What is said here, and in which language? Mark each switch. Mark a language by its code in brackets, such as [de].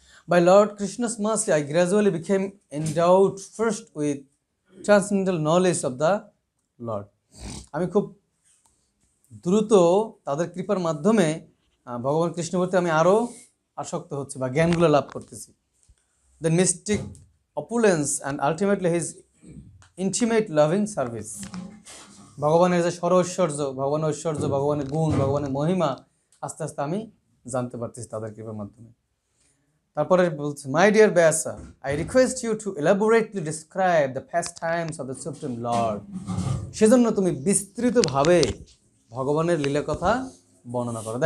[en] By Lord Krishna's mercy, I gradually became endowed first with transcendental knowledge of the Lord. [bn] আমি খুব দ্রুত তাদের কৃপার মাধ্যমে ভগবান কৃষ্ণের প্রতি আমি আরও আসক্ত হচ্ছি বা জ্ঞানগুলো লাভ করতেছি। [en] The mystic opulence and ultimately his intimate loving service. [bn] ভগবানের যে ঐশ্বর্য, ভগবানের ঐশ্বর্য, ভগবানের গুণ, ভগবানের মহিমা আস্তে আস্তে আমি জানতে পারতেছি তাদের কৃপার মাধ্যমে। তারপরে বলছে, [en] My dear Vyasa, I request you to elaborately describe the pastimes of the Supreme Lord. [bn] সেজন্য তুমি বিস্তৃতভাবে ভগবানের লীলা কথা বর্ণনা করো।